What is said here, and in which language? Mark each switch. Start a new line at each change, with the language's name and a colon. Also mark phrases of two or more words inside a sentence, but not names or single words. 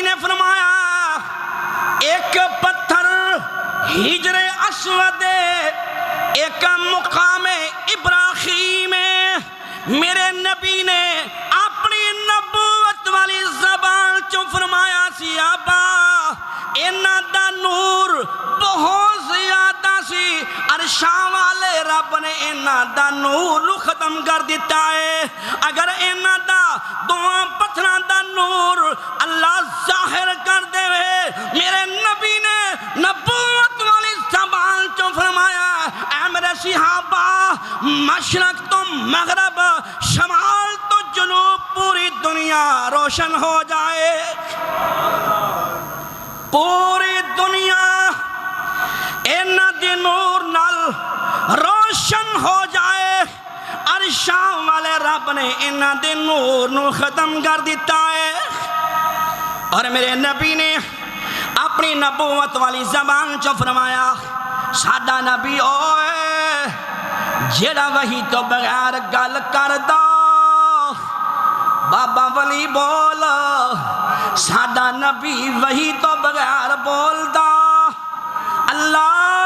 Punjabi: نے فرمایا ایک پتھر ہجر اسود ایک مقام ابراہیم میرے نبی نے اپنی نبوت والی زبان چوں فرمایا سی آبا انہاں دا نور بہت زیادہ سی عرشاں والے رب نے انہاں دا نور ختم کر دیتا ہے اگر انہاں دا دواں پتھراں دا نور اللہ ظاہر کر دے میرے نبی نے نبوت والی زبان چوں فرمایا اے میرے صحابہ مشرق تو مغرب شمال تو جنوب پوری دنیا روشن ہو جائے پوری دنیا انہاں دی نور نال روشن ہو جائے عرشاں والے رب نے انہاں دے نور نو ختم کر دیتا ہے اور میرے نبی نے اپنی نبوت والی زبان چو فرمایا سادہ نبی اوئے جڑا وہی تو بغیر گل کر دا بابا ولی بول سادہ نبی وہی تو بغیر بول دا اللہ میرا